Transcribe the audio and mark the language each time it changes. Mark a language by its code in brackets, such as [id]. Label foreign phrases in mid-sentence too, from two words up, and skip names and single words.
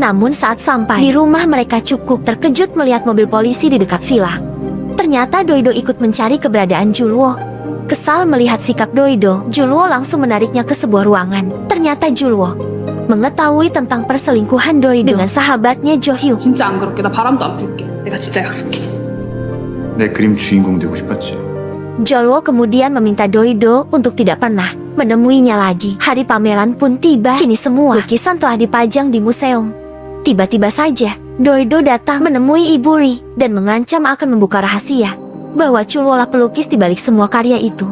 [id] Namun saat sampai di rumah mereka cukup terkejut melihat mobil polisi di dekat villa. Ternyata Doido ikut mencari keberadaan Chulwo. Kesal melihat sikap Doido, Chulwo langsung menariknya ke sebuah ruangan. Ternyata Chulwo mengetahui tentang perselingkuhan Doido dengan sahabatnya Jo Hyuk. [ko] 진짜 안 그럴게. 나 바람도 안 필게. 내가 진짜 약속해. 내 그림 주인공 되고 싶었지. [id] Jolwo kemudian meminta Doido untuk tidak pernah menemuinya lagi. Hari pameran pun tiba. Kini semua lukisan telah dipajang di museum. Tiba-tiba saja, Doido datang menemui Ibu Ri dan mengancam akan membuka rahasia bahwa Chulwo lah pelukis di balik semua karya itu.